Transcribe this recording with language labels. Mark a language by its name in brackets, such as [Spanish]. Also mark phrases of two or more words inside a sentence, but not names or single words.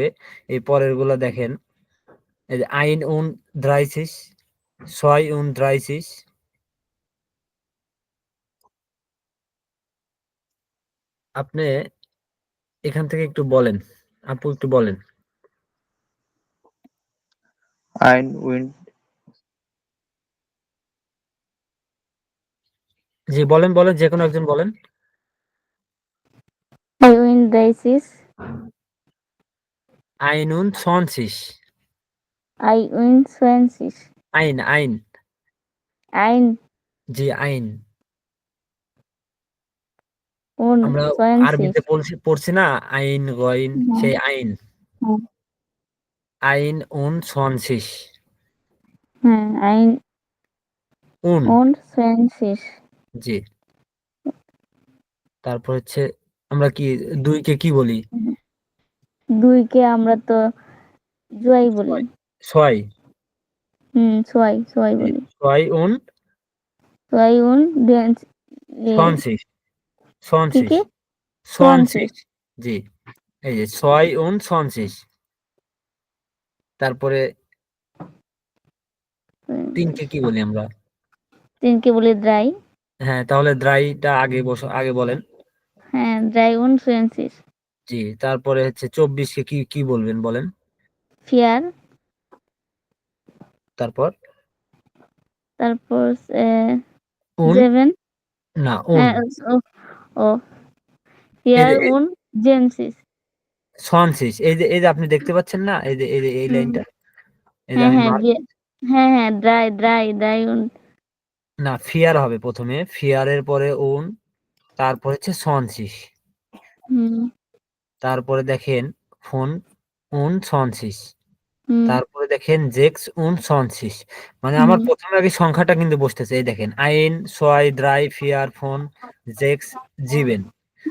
[Bangla] এই পরের গুলা দেখেন, এই যে আইন 30, 36। আপনি এখান থেকে একটু বলেন, আপু একটু বলেন। [German] ein und [Bangla] জি বলেন বলেন, যে কোনো একজন বলেন। 31, [German] einund sechzig, 21, ein ein, ein [Bangla] জি আইন। [German] und [Bangla] আমরা 20, আরবিতে পড়ছি না, [Arabic] عين غين, [Bangla] হ্যাঁ, সেই আইন। হ্যাঁ, [German] ein sechzig, [Bangla] হ্যাঁ, [German] ein und, und 20, [Bangla] জি। তারপর হচ্ছে আমরা কি 2-কে কি বলি? 2 কে আমরা তো জুয়াই বলি। 6, ছয় জি। বলি। 6 ছয় und [German] sechzig, [Bangla] কি [German] sechzig, [Bangla] কি? [German] sechzig, [Bangla] 20, জি। এই যে 6 সনসিস। তারপরে 3-কে কি বলি আমরা? 3কে বলি drei, হ্যাঁ, তাহলে ড্রাইটা আগে আগে বলেন। হ্যাঁ, [German] drei und 20, [Bangla] জি। তারপরে হচ্ছে 24-কে কি কি বলবেন বলেন। 4, তারপর তারপর উন, 7, না হ্যাঁ, ও ও এই 4 যে [German] und 20, [Bangla] সনসিস, এই যে আপনি দেখতে পাচ্ছেন না, এই যে এই হুম, লাইনটা, এই যে হ্যাঁ, আমি হ্যাঁ, হ্যাঁ, হ্যাঁ, [German] drei und [Bangla] না ফিয়ার হবে প্রথমে, ফিয়ারের পরে তারপর হচ্ছে সনসিস, হুম, তারপরে দেখেন [German] fünf sechzig, [Bangla] হুম, তারপরে দেখেন [German] sechs sechzig. [Bangla] মানে আমার হুম, প্রথমে আগে সংখ্যাটা কিন্তু বসতেছে, এই দেখেন আইন 6, 3, 4, 5, 6, 7।